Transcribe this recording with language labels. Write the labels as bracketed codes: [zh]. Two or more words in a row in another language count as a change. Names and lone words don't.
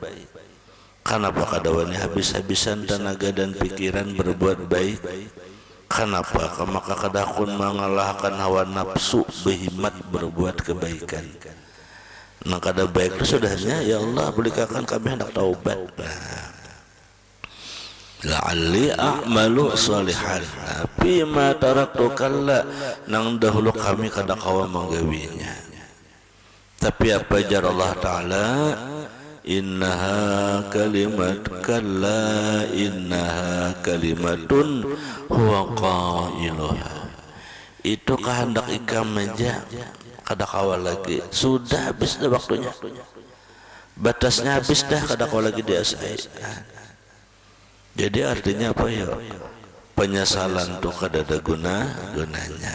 [bjn] Kenapa kada wani habis-habisan tenaga dan pikiran berbuat baik? Kenapa maka kada kun mengalahkan hawa nafsu berhimmat berbuat kebaikan? Nang kada baik itu sudahnya, ya Allah berikan kami hendak taubat. [ar] La'alli a'malu salihan bima taraktu kalla. [bjn] Nang dahulu kami kada kawa menggawinya. Tapi apa jar Allah Ta'ala? [ar] Innaha kalimat kalla, innaha kalimatun huwa qailuha. [bjn] Itu kehendak ikam aja, kada kawal lagi. Sudah habis dah waktunya, batasnya habis dah, kada kawal lagi diasai. Jadi artinya apa ya? Penyesalan tu kada ada gunanya.